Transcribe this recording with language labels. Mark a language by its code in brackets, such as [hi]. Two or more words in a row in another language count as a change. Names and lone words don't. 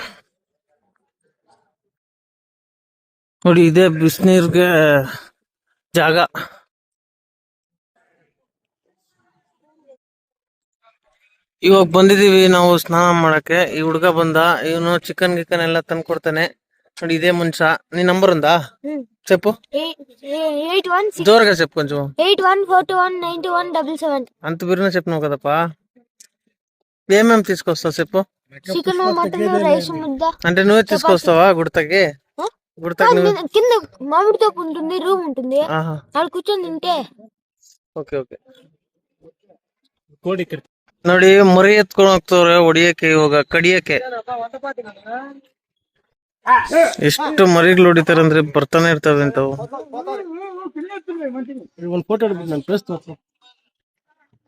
[kn] ನೋಡಿ, ಇದೇ ಬಿಸಿನೀರ್ಗೆ ಜಾಗ. ಇವಾಗ ಬಂದಿದೀವಿ ನಾವು ಸ್ನಾನ ಮಾಡಕ್ಕೆ. ಈ ಹುಡ್ಗ ಬಂದ, ಇವನು ಚಿಕನ್ ಗಿಕನ್ ಎಲ್ಲ ತಂದು ಕೊಡ್ತಾನೆ. ನೋಡಿ, ಇದೇ ಮನುಷ್ಯ. ನೀ ನಂಬರ್ [te] ఉందా చెప్పు? 81 జోరుగా చెప్పు కొంచెం. 81419177. అంత బిరున చెప్పినావు కదపా. ఏమేమి తీసుకొస్తావు చెప్పు? చికెన్, మటన్, రైస్, ముద్ద. అంటే నువ్వే తీసుకొస్తావా గుడితకి? గుడితకి కింద మామిడి తోపు ఉంటుంది, రూమ్ ఉంటుంది, ఆహా, అక్కడ కూర్చొని తింటే. [en] okay okay. [kn] ನೋಡಿ, ಮರಿ ಎತ್ಕೊಂಡು ಹೋಗ್ತವ್ರೆ ಹೊಡಿಯಕ್ಕೆ, ಇವಾಗ ಕಡಿಯಕ್ಕೆ. ಎಷ್ಟು ಮರಿಗಳು ಹೊಡಿತಾರಂದ್ರೆ ಬರ್ತಾನೆ ಇರ್ತವೆ ಅಂತವು. ಒಂದು ಫೋಟೋ ಹಿಡಿದು ನಾನು ಫೇಸ್ ತೋರಿಸು.